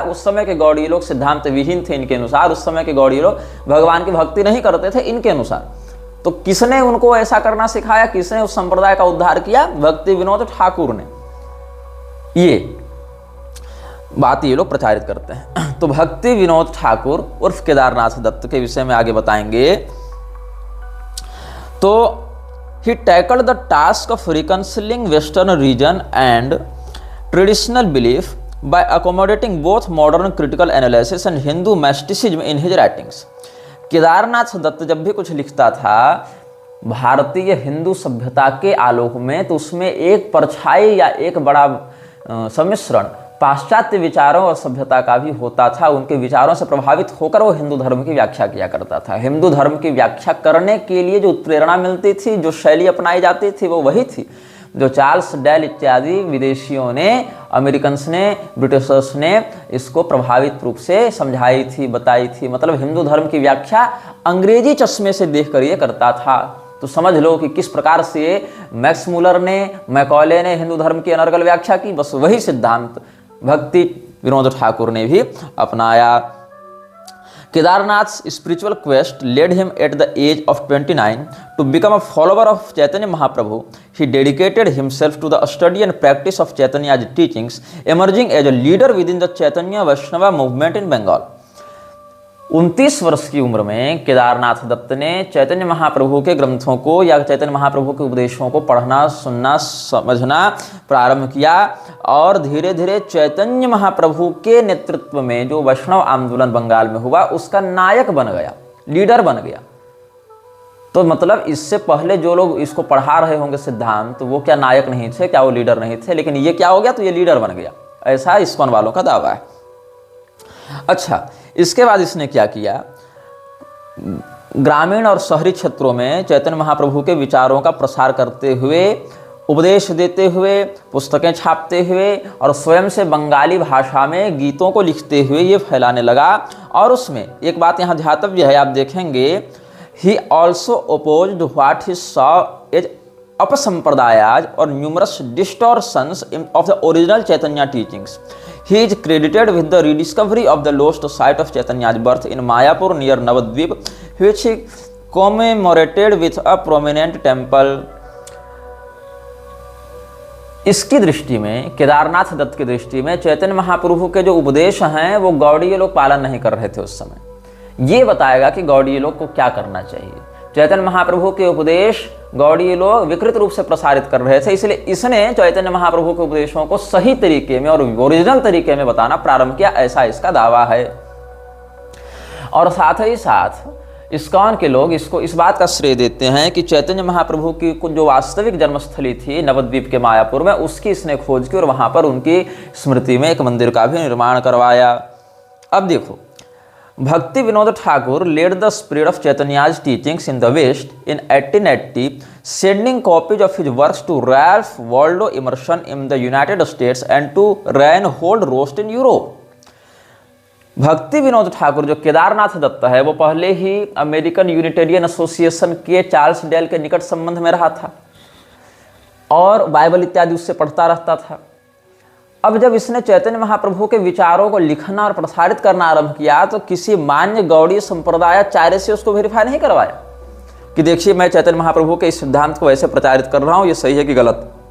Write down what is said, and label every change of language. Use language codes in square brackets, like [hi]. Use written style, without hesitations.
[hi] उस समय के गौड़ीय लोग सिद्धांत विहीन थे इनके अनुसार। उस समय के गौड़ीय लोग भगवान की भक्ति नहीं करते थे इनके अनुसार। तो किसने उनको ऐसा करना सिखाया, किसने उस संप्रदाय का उद्धार किया? भक्ति विनोद ठाकुर ने। ये बात ये लोग प्रचारित करते हैं। तो भक्ति विनोद ठाकुर उर्फ केदारनाथ दत्त के विषय में आगे बताएंगे। [en] तो he tackled the task of reconciling Western region and traditional belief by accommodating both modern critical analysis and Hindu mysticism in his writings. [hi] Kedarnath Dutt जब भी कुछ लिखता था भारतीय हिंदू सभ्यता के आलोक में, तो उसमें एक परछाई या एक बड़ा सम्मिश्रण पाश्चात्य विचारों और सभ्यता का भी होता था। उनके विचारों से प्रभावित होकर वो हिंदू धर्म की व्याख्या किया करता था। हिंदू धर्म की व्याख्या करने के लिए जो प्रेरणा मिलती थी, जो शैली अपनाई जाती थी, वो वही थी जो चार्ल्स डैल इत्यादि विदेशियों ने, अमेरिकन्स ने, ब्रिटिशर्स ने इसको प्रभावित रूप से समझाई थी, बताई थी। मतलब हिंदू धर्म की व्याख्या अंग्रेजी चश्मे से देखकर ये करता था। तो समझ लो कि किस प्रकार से मैक्स मुलर ने, मैकॉले ने हिंदू धर्म की अनर्गल व्याख्या की, बस वही सिद्धांत भक्ति विनोद ठाकुर ने भी अपनाया। [en] Kedarnath's spiritual quest led him at the age of 29 to become a follower of Chaitanya Mahaprabhu. He dedicated himself to the study and practice of Chaitanya's teachings, emerging as a leader within the Chaitanya Vaishnava movement in Bengal. [hi] 29 वर्ष की उम्र में केदारनाथ दत्त ने चैतन्य महाप्रभु के ग्रंथों को या चैतन्य महाप्रभु के उपदेशों को पढ़ना, सुनना, समझना प्रारंभ किया और धीरे धीरे चैतन्य महाप्रभु के नेतृत्व में जो वैष्णव आंदोलन बंगाल में हुआ उसका नायक बन गया, लीडर बन गया। तो मतलब इससे पहले जो लोग इसको पढ़ा रहे होंगे सिद्धांत, तो वो क्या नायक नहीं थे, क्या वो लीडर नहीं थे? लेकिन ये क्या हो गया? तो ये लीडर बन गया, ऐसा इस्कॉन वालों का दावा है। अच्छा, इसके बाद इसने क्या किया? ग्रामीण और शहरी क्षेत्रों में चैतन्य महाप्रभु के विचारों का प्रसार करते हुए, उपदेश देते हुए, पुस्तकें छापते हुए और स्वयं से बंगाली भाषा में गीतों को लिखते हुए ये फैलाने लगा। और उसमें एक बात यहाँ ध्यातव्य है, आप देखेंगे, [en] He also opposed what he saw as apasampradayas और numerous distortions of the original Chaitanya teachings. He is credited with the rediscovery of the lost site of Chaitanya's birth in Mayapur near Navadvip, which he commemorated with a prominent temple. [hi] इसकी दृष्टि में, केदारनाथ दत्त की दृष्टि में, चैतन्य महाप्रभु के जो उपदेश हैं वो गौड़ीय लोग पालन नहीं कर रहे थे उस समय। ये बताएगा कि गौड़ीय लोग को क्या करना चाहिए। चैतन्य महाप्रभु के उपदेश गौड़ीय लोग विकृत रूप से प्रसारित कर रहे थे, इसलिए इसने चैतन्य महाप्रभु के उपदेशों को सही तरीके में और ओरिजिनल तरीके में बताना प्रारंभ किया, ऐसा इसका दावा है। और साथ ही साथ इस्कॉन के लोग इसको इस बात का श्रेय देते हैं कि चैतन्य महाप्रभु की जो वास्तविक जन्मस्थली थी नवद्वीप के मायापुर में, उसकी इसने खोज की और वहां पर उनकी स्मृति में एक मंदिर का भी निर्माण करवाया। अब देखो, [en] Bhakti Vinod Thakur led the spread of Chaitanya's teachings in the West in 1880, sending copies of his works to Ralph Waldo Emerson in the United States and to Reinhold Rost in Europe. [hi] भक्ति विनोद ठाकुर जो केदारनाथ दत्त है वो पहले ही अमेरिकन यूनिटेरियन एसोसिएशन के Charles del के निकट संबंध में रहा था और बाइबल इत्यादि उससे पढ़ता रहता था। अब जब इसने चैतन्य महाप्रभु के विचारों को लिखना और प्रसारित करना आरंभ किया तो किसी मान्य गौड़ीय संप्रदायाचार्य से उसको वेरीफाई नहीं करवाया कि देखिए मैं चैतन्य महाप्रभु के इस सिद्धांत को ऐसे प्रचारित कर रहा हूँ, ये सही है कि गलत।